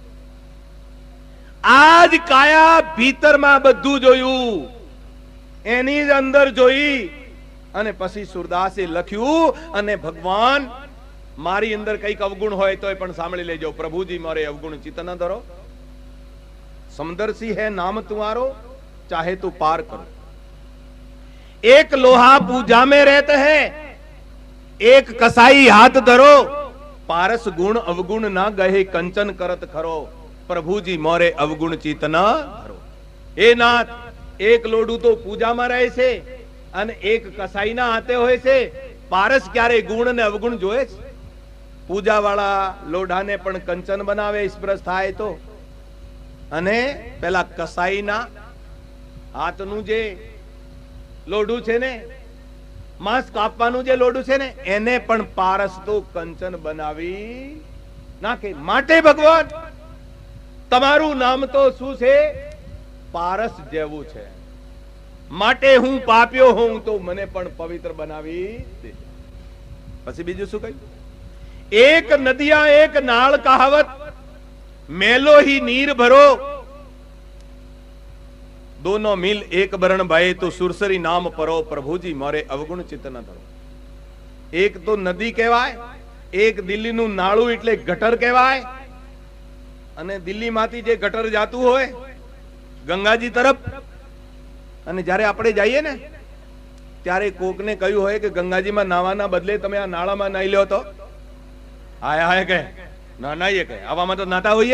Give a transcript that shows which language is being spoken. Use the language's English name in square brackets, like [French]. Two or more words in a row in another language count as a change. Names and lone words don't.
[Gujarati] આજ કાયા ભીતરમાં બધું જોયું, એની જ અંદર જોઈ, અને પછી સુરદાસે લખ્યું. અને ભગવાન મારી અંદર કઈક અવગુણ હોય તો પણ સાંભળી લેજો, પ્રભુજી મારે અવગુણ ચિત્ત ન ધરો. [Hindi] समदर्शी है नाम तुम्हारो, चाहे तो पार करो. एक लोहा पूजा में रहते हैं, एक कसाई हाथ धरो, पारस गुण अवगुण ना गहे कंचन करत खरो. प्रभुजी मोरे अवगुण चित न धरो. ए नाथ, एक लोडू तो पूजा में रहे से [Gujarati] અને એક કસાઈના હાથે હોય છે. પારસ ક્યારે ગુણ અને અવગુણ જોયે છે? પૂજા વાળા લોઢાને પણ કંચન બનાવે સ્પર્શ થાય તો, અને પેલા કસાઈના હાથનું જે લોઢું છે ને, માંસ કાપવાનું જે લોઢું છે ને, એને પણ પારસ તો કંચન બનાવી નાખે. માટે ભગવાન તમારું નામ તો શું છે? પારસ જેવું છે. માટે હું પાપ્યો હોઉં તો મને પણ પવિત્ર બનાવી દે. પછી બીજું શું કહ્યું? [Hindi] एक नदिया एक नाल कहावत, मैलो ही नीर भरो, दोनों मिल एक बरण भाई तो सुरसरी नाम परो. प्रभुजी मारे अवगुण चित्त न धरो. [Gujarati] એક તો નદી કહેવાય, એક દિલ્લી નું નાળું એટલે ગટર કહેવાય. અને દિલ્હીમાંથી જે ગટર જાતું હોય ગંગાજી તરફ, અને જ્યારે આપણે જઈએ ને ત્યારે કોકને કહ્યું હોય કે ગંગાજીમાં નાવાના બદલે તમે આ નાળામાં નાઈ લ્યો તો હાય હાય કહે, ના નાઈએ કહે, આવામાં તો નાતા હોઈએ.